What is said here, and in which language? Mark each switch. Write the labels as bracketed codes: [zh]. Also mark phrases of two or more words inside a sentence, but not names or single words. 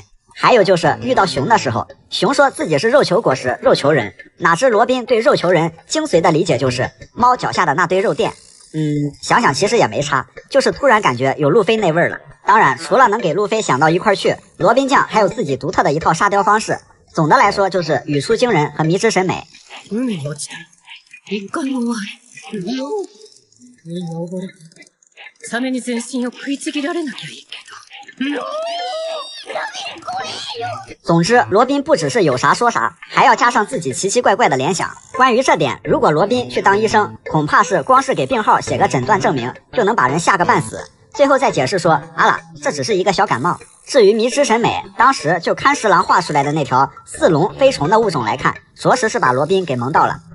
[zh] 还有就是遇到熊的时候，熊说自己是肉球果实肉球人，哪知罗宾对肉球人精髓的理解就是猫脚下的那堆肉垫。想想其实也没差，就是突然感觉有路飞那味儿了。当然除了能给路飞想到一块去，罗宾酱还有自己独特的一套沙雕方式。总的来说就是语出惊人和迷之审美。 [ja] サメに全身を食いちぎられなきゃいいけど。 [zh] 总之，罗宾不只是有啥说啥，还要加上自己奇奇怪怪的联想。关于这点，如果罗宾去当医生，恐怕是光是给病号写个诊断证明，就能把人吓个半死。最后再解释说，啊啦，这只是一个小感冒。至于迷之审美，当时就看十郎画出来的那条似龙非虫的物种来看，着实是把罗宾给萌到了。